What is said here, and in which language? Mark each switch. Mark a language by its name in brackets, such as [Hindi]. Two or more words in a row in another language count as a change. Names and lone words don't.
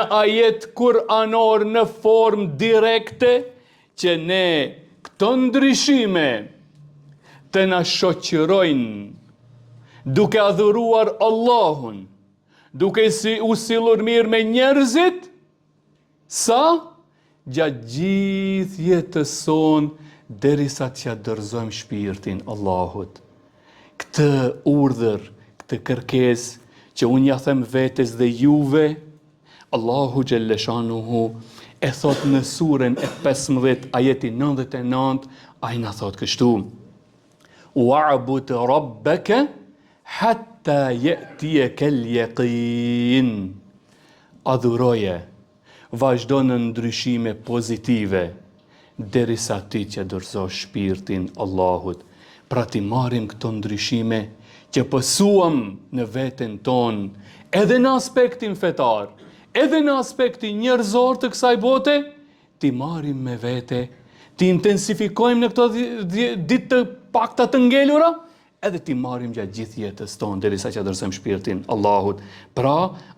[Albanian] ajet kuranor në formë direkte që ne këto ndryshime të na shoqërojnë duke adhuruar Allahun, duke u sillur mirë me njerëzit, sa gjatë gjithë jetës sonë derisa t'ja dorëzojmë shpirtin Allahut. Këtë urdhër, këtë kërkesë që unë ja them vetes dhe juve, Allahu Gjelleshanuhu e thot në surën e 15, ajeti 99, ai na thot kështu: [Arabic] واعبد ربك حتى يأتيك اليقين. [Albanian] Adhuroje, vazhdo në ndryshime pozitive derisa ti që dorëzosh shpirtin Allahut. Pra ti marrim këto ndryshime që pësuam në veten tonë, edhe në aspektin fetar, edhe në aspektin njerëzor të kësaj bote, ti marrim me vete, ti intensifikojmë në këto ditë të pakta të ngelura, edhe ti marrim gjatë gjithë jetës tonë, derisa që dorëzojmë shpirtin Allahut.